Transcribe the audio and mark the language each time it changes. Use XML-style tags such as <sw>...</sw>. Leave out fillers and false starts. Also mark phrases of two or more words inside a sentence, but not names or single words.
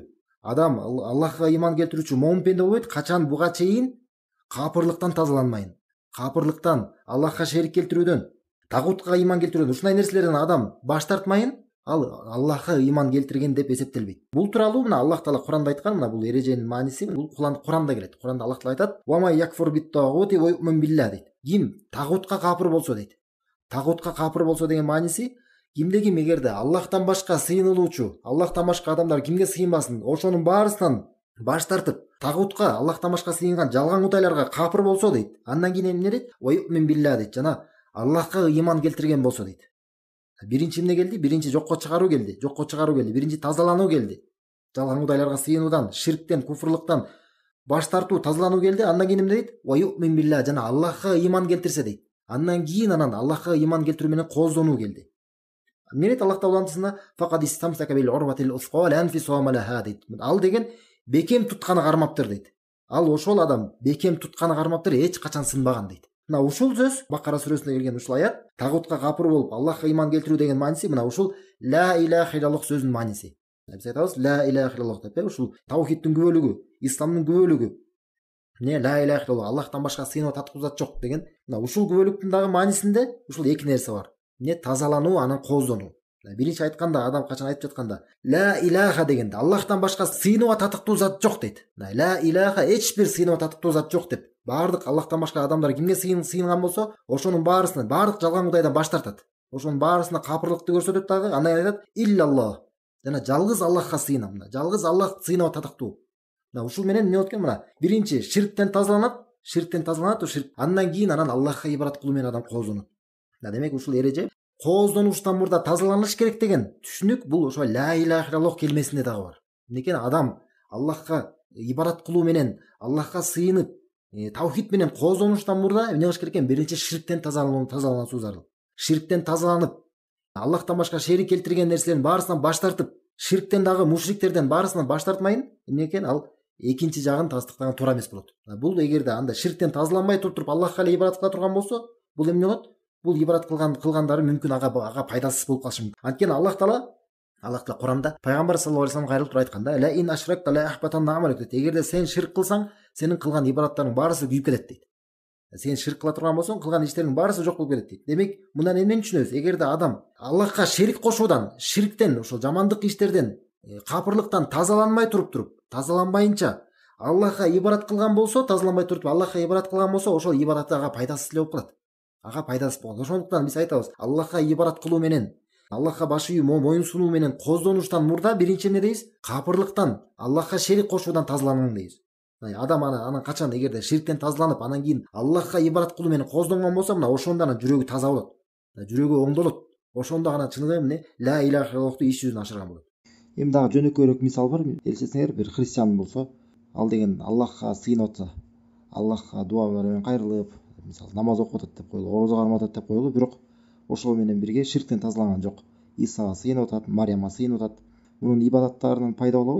<ky>Адам Аллахка ыйман келтирүүчү момун пенде болбойт, качан буга чейин капырлыктан тазаланмайын. Капырлыктан, Аллахка шерик келтирүүдөн, тагутка ыйман келтирүүдөн, ушундай нерселерден адам баш тартмайын, ал Аллахка ыйман келтирген деп эсептелбейт. Бул тууралуу Аллах Таала Куранда айткан, бул эреженин мааниси бул Куранда келет. Куранда Аллах Таала айтат:</ky> <ar>"وما يكفر بالطاغوت ويؤمن بالله"</ar> <ky>дейт. Ким тагутка капыр болсо дейт. Тагутка капыр болсо деген мааниси, кимде-ким эгерде Аллахтан башка сыйынылуучу, Аллахтан башка адамдар кимге сыйынбасын, ошонун баарысынан баш тартып, тагутка, Аллахтан башка сыйынган жалган кудайларга капыр болсо дейт. Андан кийин эмне дейт?</ky> <ar>"ويؤمن بالله"</ar> <ky>дейт. Жана Аллахка ыйман келтирген болсо дейт. Биринчи эмне келди? Биринчи жокко чыгаруу келди. Биринчи тазалануу келди. Жалган кудайларга сыйынуудан, ширктен, куфрлыктан баш тартуу, тазалануу келди. Андан кийин эмне дейт?</ky> <ar>"ويؤمن بالله"</ar> <ky>жана Аллахка ыйман келтирсе дейт. Андан кийин Аллахка ыйман келтирүү менен кооздонуу келди. Эмне дейт Аллах Таала антысында?</ky> <ar>"فقد استمسك بالعروة الوثقى لا انفصام لها"</ar> <ky>дейт. Ал деген бекем тутканы кармаптыр дейт. Ал ошол адам бекем тутканы кармаптыр, эч качан сынбаган дейт. Ушул сөз Бакара сүрөсүндө келген ушул аят, тагутка капыр болуп Аллахка ыйман келтирүү деген мааниси ушул</ky> <ar>لا إله إلا الله</ar> <ky>сөзүнүн мааниси. Биз айтабыз</ky> <ar>لا إله إلا الله</ar> <ky>деп, ушул таухидтин күбөлүгү, исламдын күбөлүгү.</ky> <ar>لا إله إلا الله,</ar> <ky>Аллахтан башка сыйынып татыктуу зат жок деген. Ушул күбөлүктүн дагы маанисинде ушул эки нерсе бар. Тазалануу, анан кооздонуу. Биринчи айтканда, адам качан айтып жатканда</ky> <ar>لا إله</ar> <ky>дегенде Аллахтан башка сыйынууга татыктуу зат жок дейт.</ky> <ar>لا إله,</ar> <ky>эч бир сыйынууга татыктуу зат жок деп. Баардык Аллахтан башка адамдар кимге сыйынган болсо, ошонун баарысынан, баардык жалган кудайдан баш тартат. Ошонун баарысына капырлыкты көрсөтөт дагы, андан айтат иллаллах. Жана жалгыз Аллахка сыйынам. Жалгыз Аллах сыйынууга татыктуу. Ушул менен эмне болот экен? Биринчи ширктен тазаланат, андан кийин Аллахка ибадат кылуу менен адам кооздонот. Демек ушул эреже кооздонуштан мурда тазаланыш керек деген түшүнүк бул ошо</ky> <ar>لا إله إلا الله</ar> <ky>келмесинде дагы бар. Эмнекен адам Аллахка ибадат кылуу менен, Аллахка сыйынып, таухид менен кооздонуштан мурда эмне кылыш керек экен? Биринчи ширктен тазалануу зарыл. Ширктен тазаланып, Аллахтан башка шерик келтирген нерселердин баарысынан баш тартып, ширктен дагы мушриктерден баарысынан баш тартмайын, эмнекен? Ал экинчи жагын тастыктаган туура эмес болот. Бул эгерде анда ширктен тазаланбай туруп Аллахка эле ибадат кыла турган болсо, бул эмне болот? Бул ибадат кылгандары мүмкүн ага пайдасыз болуп калышы мүмкүн. Анткени Аллах Таала Аллах Таала Куранда пайгамбар</ky> <ar>صلى الله عليه وسلم</ar> <ky>кайрылып туруп айтканда:</ky> <ar>"لئن أشركت ليحبطن عملك" дейт.</ar> <ky>Эгерде сен ширк кылсаң, сенин кылган ибадаттарың баарысы күйүп кетет дейт. Сен ширк кыла турган болсоң, кылган иштериңин баарысы жок болуп кетет дейт. Демек, мындан эмнени түшүнөбүз? Эгерде адам Аллахка шерик кошуудан, ширктен, ошол жамандык иштерден, капырлыктан тазаланбай туруп, тазаланбайынча Аллахка ибадат кылган болсо, тазаланбай туруп Аллахка ибадат кылган болсо, ошол ибадаты ага пайдасыз эле болуп калат. Ага пайдасыз болот. Ошондуктан биз айтабыз, Аллахка ибадат кылуу менен, Аллахка баш ийүү, моюн сунуу менен коздонуштан мурда биринчи эмне дейбиз? Капырлыктан, Аллахка шерик кошуудан тазалануу дейбиз. Адам анан качан эгерде ширктен тазаланып, анан кийин Аллахка ибадат кылуу менен коздонгон болсо, мына ошондо анан жүрөгү таза болот. Жүрөгү оңдолот. Ошондо гана чыныгы эмне?</ky> <ar>لا إله إلا الله</ar> <ky>иш жүзүнө ашырган болот. Эми дагы жөнөкөйрөөк мисал бар. Элчесиңер бир христиан болсо, ал деген Аллахка сыйынып атса, Аллахка дуа менен кайрылып, мисалы намаз окуп атат деп коелу, орозо кармап атат деп коелу, бирок ошол менен бирге ширктен тазаланган жок. Исага сыйынып атат, Марияма сыйынып атат. Мунун ибадаттарынан пайда болобу?</ky>